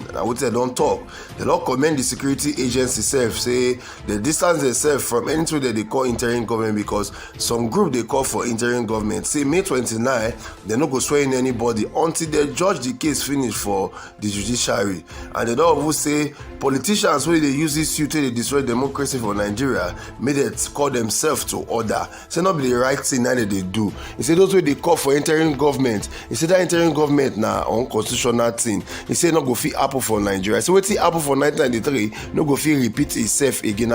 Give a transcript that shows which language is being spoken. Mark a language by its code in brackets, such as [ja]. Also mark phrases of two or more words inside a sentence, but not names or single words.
[pcm] And what they don't talk, they don't commend the security agency self, say they distance themselves from anything that they call interim government, because some group they call for interim government say May 29 they not go swear in anybody until they judge the case finish for the judiciary. And they don't even say politicians wey dey use this suit to destroy democracy for Nigeria make dem call themselves to order. Say not be the right thing na they do. He say those wey dey call for interim government, he say that interim government na unconstitutional thing. He say no go fit happen for Nigeria. So wetin happen for 1993 no go fit repeat itself again.